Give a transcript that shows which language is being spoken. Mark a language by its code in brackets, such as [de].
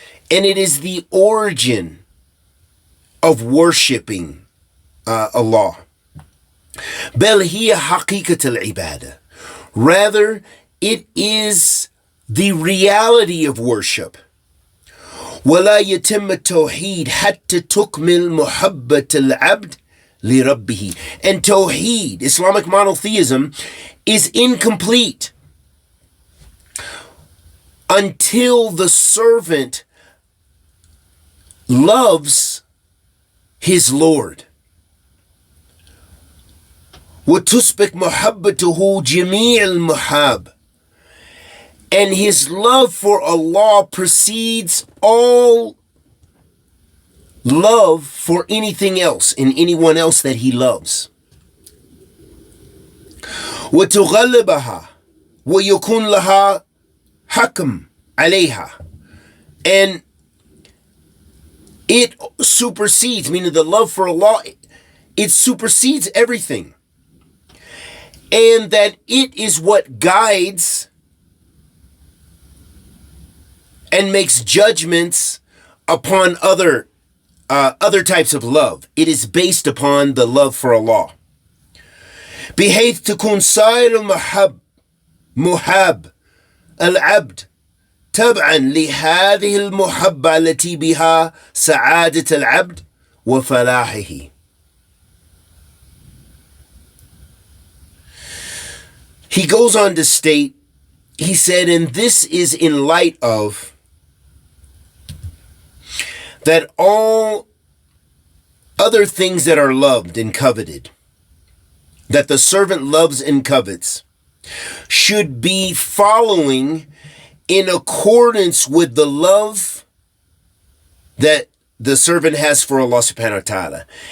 [en] And it is the origin of worshiping Allah. [ar] بل هي حقيقة العبادة. [en] Rather, it is the reality of worship. [ar] ولا يتم التوحيد حتى تكمل محبة العبد لربه. [en] And tawheed, Islamic monotheism, is incomplete until the servant loves his Lord. [ar] وتسبق محبته جميع المحاب. [en] And his love for Allah precedes all love for anything else and anyone else that he loves. [ar] وتغلبها ويكون لها حكم عليها. [en] And it supersedes, meaning the love for Allah, it supersedes everything. And that it is what guides and makes judgments upon other types of love. It is based upon the love for Allah. [ar] بحيث تكون سائر محب العبد تبعا لهذه المحبة التي بها سعادة العبد وفلاحه. [en] He goes on to state, he said, and this is in light of that all other things that are loved and coveted, that the servant loves and covets, should be following in accordance with the love that the servant has for Allah subhanahu wa ta'ala.